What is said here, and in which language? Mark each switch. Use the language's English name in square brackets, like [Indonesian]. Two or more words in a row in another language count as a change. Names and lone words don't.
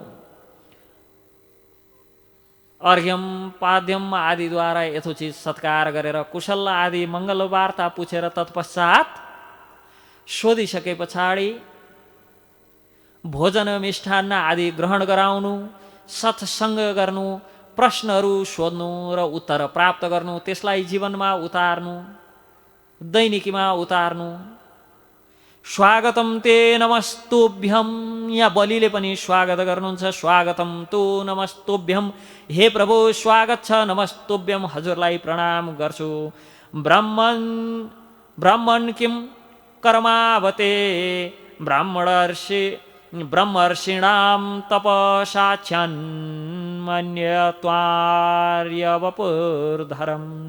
[Nepali] अर्घ्यम पाद्यम आदिद्वारा यथोचित सत्कार गरेर कुशल आदि मङ्गल वार्ता पुछेर तत्पश्चात सोधिसके पछाडि भोजन मिष्ठान्न आदि ग्रहण गराउनु, सत्सङ्ग गर्नु, प्रश्नहरू सोध्नु र उत्तर प्राप्त गर्नु, त्यसलाई जीवनमा उतार्नु, दैनिकीमा उतार्नु। [Sanskrit] स्वागतम ते नमस्तुभ्यम, [Nepali] यहाँ बलिले पनि स्वागत गर्नुहुन्छ। [Sanskrit] स्वागतम तु नमस्तुभ्यम, [Nepali] हे प्रभु स्वागत छ, नमस्तुभ्यम, हजुरलाई प्रणाम गर्छु। [Sanskrit] ब्राह्मण किम कर्मावते ब्रह्मर्षिणाम तपसाच्छन्मन्यत्वार्यवपुर्धरम्।